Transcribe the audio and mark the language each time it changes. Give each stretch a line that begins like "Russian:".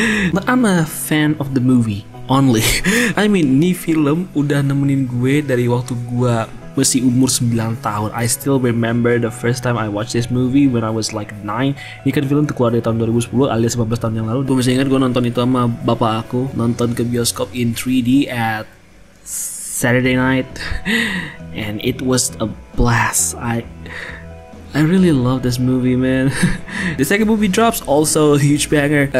English: But I'm a fan of the movie only. I mean,
Indonesian: nih film udah nemenin gue dari waktu gue masih umur 9 tahun.
English: I still remember the first time I watched this movie when I was like 9.
Indonesian: Ini kan film keluar dari tahun 2010 alias 19 tahun yang lalu. Gue masih ingat gue nonton itu sama bapak aku, nonton ke bioskop
English: in 3D at Saturday night, and it was a blast. I really love this movie, man. The second movie drops, also a huge banger.